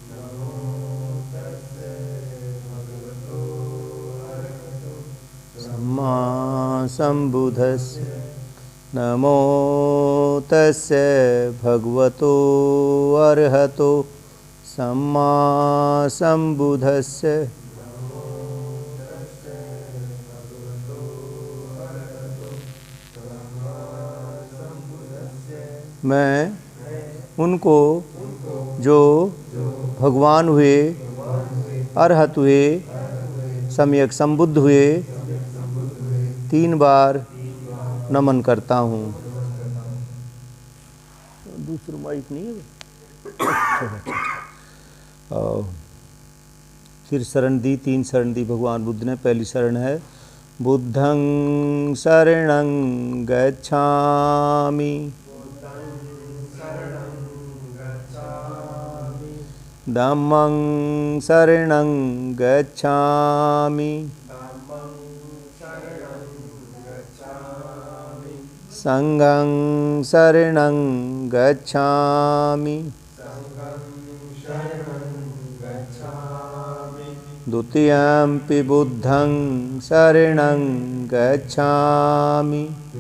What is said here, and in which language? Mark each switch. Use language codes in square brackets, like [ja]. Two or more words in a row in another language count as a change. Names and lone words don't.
[pi] सम्मा संबुद्धस्से। नमो तस्से भगवतो अर्हतो सम्मा संबुद्धस्से। [hi] मैं उनको जो भगवान हुए, अरहत हुए, सम्यक संबुद्ध हुए, 3 बार नमन करता हूँ। दूसरा माइक नहीं है। फिर शरण दी, 3 शरण दी भगवान बुद्ध ने। पहली शरण है [pi] बुद्धं शरणं गच्छामि, धम्मं शरणं गच्छामि, संघं शरणं गच्छामि, द्वितीयंपि बुद्धं शरणं गच्छामि,